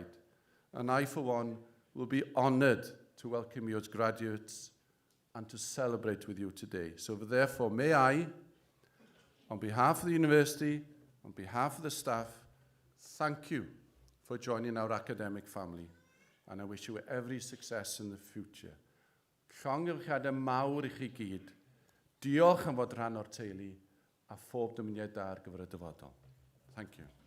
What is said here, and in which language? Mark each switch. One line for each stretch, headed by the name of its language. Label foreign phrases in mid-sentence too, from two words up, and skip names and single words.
English: And I, for one, will be honoured to welcome you as graduates and to celebrate with you today. So therefore, may I, on behalf of the university, on behalf of the staff, thank you for joining our academic family. And I wish you every success in the future.
Welsh: Llongyfarchiadau mawr I chi gyd. Diolch am fod rhan o'r teulu a phob dymuniad da ar gyfer y dyfodol.
English: Thank you.